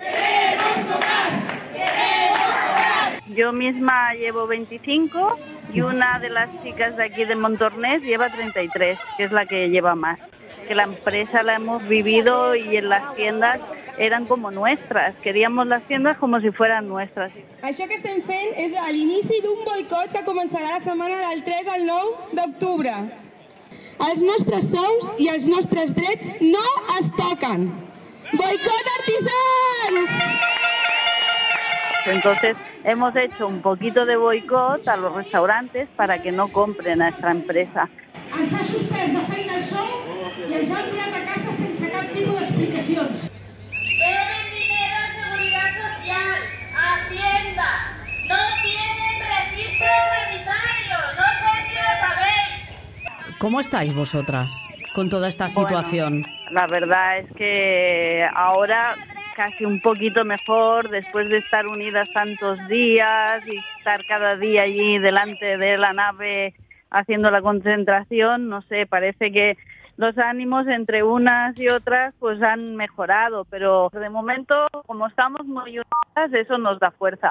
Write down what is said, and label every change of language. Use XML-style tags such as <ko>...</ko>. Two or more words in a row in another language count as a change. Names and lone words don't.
<es>Yo misma llevo 25 y una de las chicas de aquí de Montornès lleva 33, que es la que lleva más. Que la empresa la hemos vivido y en las tiendas eran como nuestras. Queríamos las tiendas como si fueran nuestras.</es> <ca>Això que estem fent és l'inici d'un boicot que començarà la setmana del 3 al 9 d'octubre. Els nostres sous i els nostres drets no es toquen. Boicot artisans!</ca> <es>Entonces hemos hecho un poquito de boicot a los restaurantes para que no compren a nuestra empresa.</es> <ca>Ens ha suspès de feina el sou i ens ha enviat a casa sense cap tipus d'explicacions.</ca> <es>Deben dinero a Seguridad Social, a Hacienda. No tienen registro sanitario. No sé si lo sabéis. ¿Cómo estáis vosotras con toda esta situación? Bueno, la verdad es que ahora casi un poquito mejor, después de estar unidas tantos días y estar cada día allí delante de la nave haciendo la concentración, no sé, parece que los ánimos entre unas y otras pues han mejorado, pero de momento, como estamos muy unidas, eso nos da fuerza.</es>